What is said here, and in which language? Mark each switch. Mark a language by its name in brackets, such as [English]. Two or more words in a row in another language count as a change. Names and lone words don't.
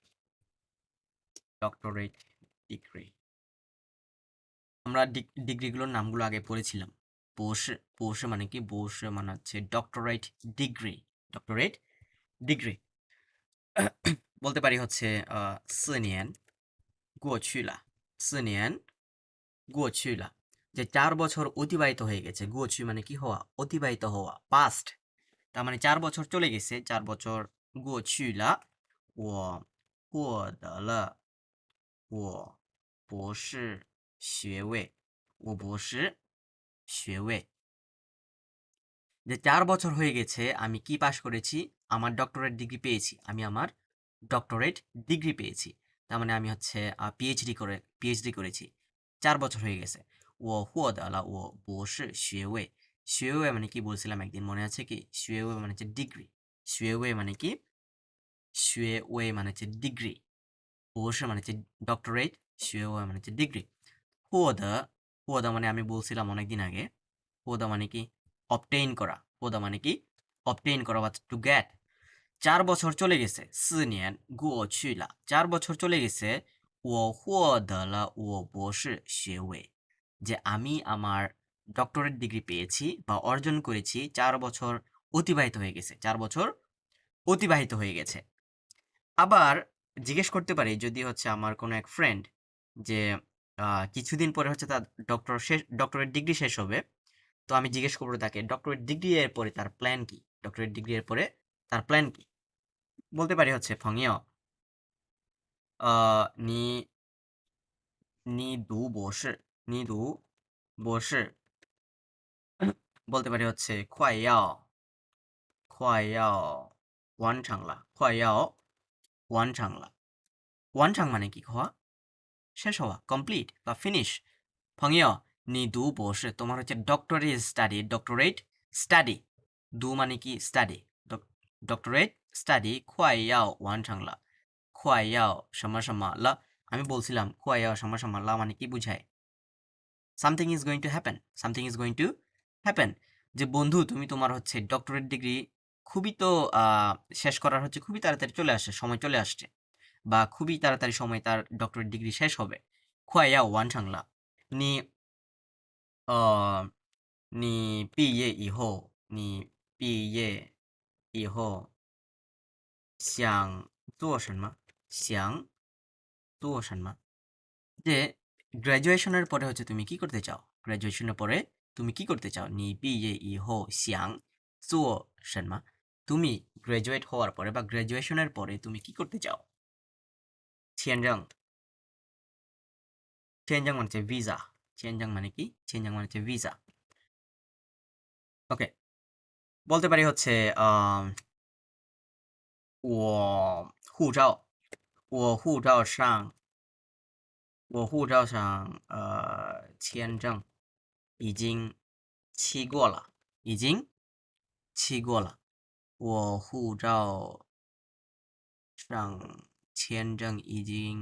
[Bangla] আমরা ডিগ্রিগুলোর নামগুলো আগে পড়েছিলাম বস মানে কি বস মানে হচ্ছে ডক্টরেট ডিগ্রি বলতে পারি হচ্ছে [Chinese] 4年过去了4年过去了 [Bangla] যে 4 বছর অতিবাহিত হয়ে গেছে 过去 মানে কি হওয়া অতিবাহিত হওয়া পাস্ট তার মানে 4 বছর চলে গেছে 4 বছর [Chinese] 过去了我获得了我博士学位我博士学位 [Bangla] যে 4 বছর হয়ে গেছে আমি কি পাশ করেছি আমার [English] doctorate degree [Bangla] পেয়েছি আমি আমার [English] doctorate degree [Bangla] পেয়েছি তার মানে আমি হচ্ছে পিএইচডি করেছি 4 বছর হয়ে গেছে [Chinese] 我获得了我博士学位 [Bangla] শুয়ে মানে কি বলছিলাম একদিন মনে আছে কি শুয়ে মানে হচ্ছে ডিগ্রি শুয়ে মানে কি শুয়ে মানে হচ্ছে ডিগ্রি বসে মানে হচ্ছে ডক্টরেট শুয়ে মানে হচ্ছে ডিগ্রি হুয়াদা মানে আমি বলছিলাম অনেকদিন আগে হুয়াদা মানে কি অবটেইন করা হুয়াদা মানে কি অবটেইন করা বা [English] to get [Bangla] 4 বছর চলে গেছে [Chinese] 4 年过去了 [Bangla] 4 বছর চলে গেছে 我 [Chinese] 获得了我博士学位 [Bangla] যে আমি আমার [English] doctorate degree [Bangla] পেয়েছি বা অর্জন করেছি 4 বছর অতিবাহিত হয়ে গেছে 4 বছর অতিবাহিত হয়ে গেছে আবার জিজ্ঞেস করতে পারি যদি হচ্ছে আমার কোনো এক ফ্রেন্ড যে কিছুদিন পরে হচ্ছে তার [English] doctorate degree [Bangla] শেষ হবে তো আমি জিজ্ঞেস করবো তাকে [English] doctorate degree [Bangla] এর পরে তার প্ল্যান কি [English] doctorate degree [Bangla] এর পরে তার প্ল্যান কি বলতে পারি হচ্ছে ফংইও [Chinese] 你你读博士你读博士 [Bangla] বলতে পারি হচ্ছে [Chinese] 快要完成了快要完成了完成 [Bangla] মানে কি হওয়া শেষ হওয়া কমপ্লিট বা ফিনিশ [Chinese] 朋友你读博士 [Bangla] তোমার হচ্ছে [English] doctorate study [Bangla] দু মানে কি স্টাডি [English] doctorate study [Chinese] 快要完成了快要什么什么了 [Bangla] আমি বলছিলাম [Chinese] 快要什么什么了 [Bangla] মানে কি বুঝায় [English] something is going to happen [Bangla] যে বন্ধু তুমি তোমার হচ্ছে [English] doctorate degree [Bangla] খুবই তো শেষ করার হচ্ছে খুবই তাড়াতাড়ি সময় চলে আসছে বা খুবই তাড়াতাড়ি সময় তার [English] doctorate degree [Bangla] শেষ হবে [Chinese] 快要完成了你你毕业以后想做什么想做什么 যে [Bangla] গ্র্যাজুয়েশনের পরে হচ্ছে তুমি কি করতে চাও গ্র্যাজুয়েশনের পরে তুমি কি করতে চাও [Chinese] 你毕业以后想做什么 [Bangla] তুমি গ্রাজুয়েট হওয়ার পরে বা গ্রাজুয়েশনের পরে তুমি কি করতে চাও 签证 签证 মানে হচ্ছে ভিসা 签证 মানে কি 签证 মানে হচ্ছে ভিসা ওকে বলতে পারি হচ্ছে [Chinese] 我护照我护照上签证已经期过了已经期过了我护照上签证已经